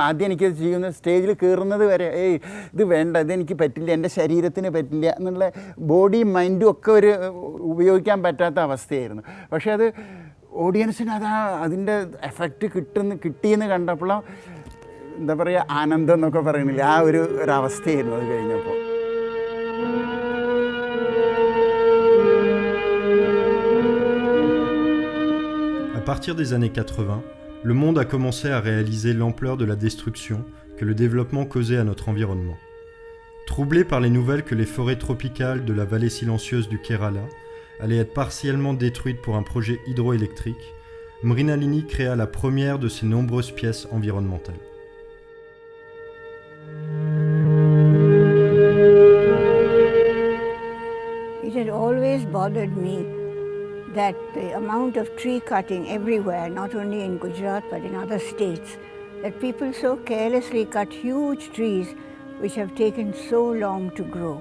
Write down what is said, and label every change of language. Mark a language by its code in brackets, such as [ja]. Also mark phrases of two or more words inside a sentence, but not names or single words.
[ml] ആദ്യം എനിക്കത് ചെയ്യുന്ന സ്റ്റേജിൽ കയറുന്നത് വരെ ഇത് വേണ്ട, ഇതെനിക്ക് പറ്റില്ല, എൻ്റെ ശരീരത്തിന് പറ്റില്ല എന്നുള്ള ബോഡിയും മൈൻഡും ഒക്കെ ഒരു ഉപയോഗിക്കാൻ പറ്റാത്ത അവസ്ഥയായിരുന്നു. പക്ഷേ അത് ഓഡിയൻസിന് അതിൻ്റെ എഫക്റ്റ് കിട്ടിയെന്ന് കണ്ടപ്പോൾ എന്താ പറയുക, ആനന്ദം എന്നൊക്കെ പറയുന്നില്ല, ആ ഒരവസ്ഥയായിരുന്നു അത് കഴിഞ്ഞപ്പോൾ. [fr] À partir des années 80, le monde a commencé à réaliser l'ampleur de la destruction que le développement causait à notre environnement. Troublé par les nouvelles que les forêts tropicales de la vallée silencieuse du Kerala allaient être partiellement détruites pour un projet hydroélectrique, Mrinalini créa la première de ses nombreuses pièces environnementales. [en] It had always bothered me that the amount of tree cutting everywhere, not only in Gujarat but in other states, that people so carelessly cut huge trees which have taken so long to grow.